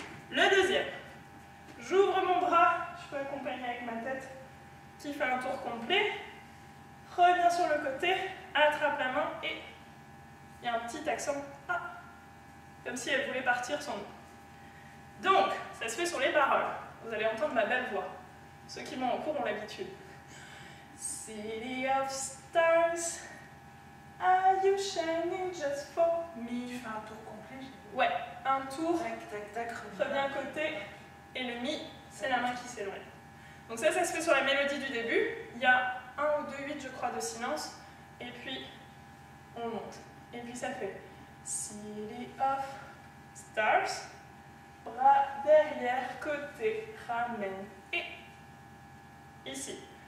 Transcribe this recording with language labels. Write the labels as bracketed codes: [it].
[fr] Le deuxième, j'ouvre mon bras, je peux accompagner avec ma tête qui fait un tour complet. Reviens sur le côté, attrape la main et il y a un petit accent A, comme si elle voulait partir sans nous. Donc, ça se fait sur les paroles. Vous allez entendre ma belle voix. Ceux qui m'ont en cours ont l'habitude. [en] City of stars, are you shining just for me? [fr] Tu fais un tour complet. Ouais, un tour, Tac, tac, tac. reviens côté, et le mi, c'est la main qui s'éloigne. Donc ça se fait sur la mélodie du début. Il y a 1 ou 2 8, je crois, de silence, et puis on monte. Et puis ça fait City of stars, bras derrière, côté, ramène, et ici.